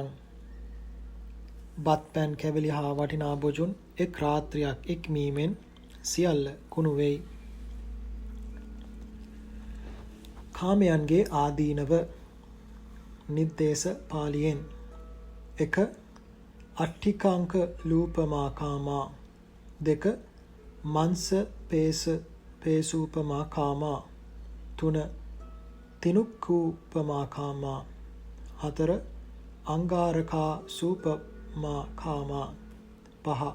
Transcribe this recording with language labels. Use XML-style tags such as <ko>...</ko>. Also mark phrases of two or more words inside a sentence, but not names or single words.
<si>බත් පැන් කැවිලි හා වටිනා බොජුන් එක් රාත්‍රියක් ඉක්මීමෙන් සියල්ල කුණු වෙයි. කාමයන්ගේ ආදීනව නිද්දේශ පාලියෙන් 1.</si> <pi>අට්ඨිකාංක ලූපමා කාමා 2. මංස පේසූපමා කාමා 3. තිනුක්ඛූපමා කාමා 4. අංගාරකා සූපමා කාමා 5.</pi>